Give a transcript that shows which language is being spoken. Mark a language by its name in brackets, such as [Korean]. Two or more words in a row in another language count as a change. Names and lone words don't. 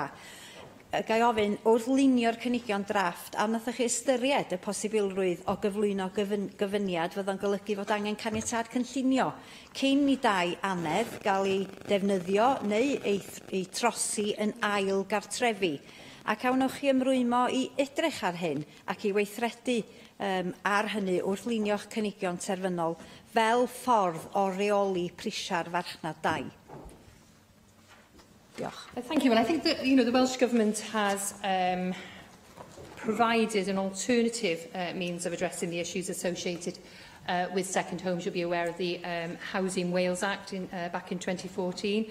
[Welsh] Gai ofyn, wrth lunio'r cynigion drafft, a wnaethoch chi ystyried y posibilrwydd o gyflwyno gyfyniad fydd o'n golygu fod angen caniatâd cynllunio cyn I dai anedd gael ei defnyddio neu ei trosi yn ail gartrefi. Ac awnwch chi ymrwymo I edrych ar hyn ac I weithredu ar hynny wrth lunio'ch cynigion terfynol fel ffordd o reoli prisia'r farchnad dai. [English] Thank you. And I think that the Welsh Government has provided an alternative means of addressing the issues associated with second homes. You'll be aware of the Housing Wales Act back in 2014.